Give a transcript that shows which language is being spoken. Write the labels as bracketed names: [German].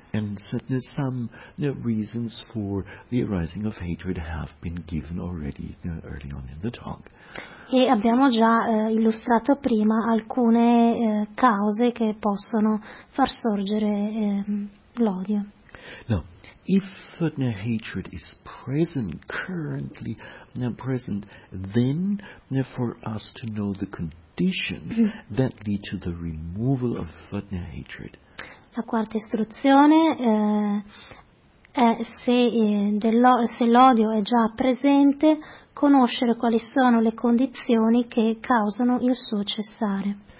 [English] And certainly some reasons for the arising of hatred have been given already early on in the talk. [Italian] E abbiamo già illustrato prima alcune cause che possono far sorgere l'odio. [English] No. If certain hatred is present, currently present, then for us to know the conditions that lead to the removal of certain hatred. [Italian] La quarta istruzione è se l'odio è già presente, conoscere quali sono le condizioni che causano il suo cessare.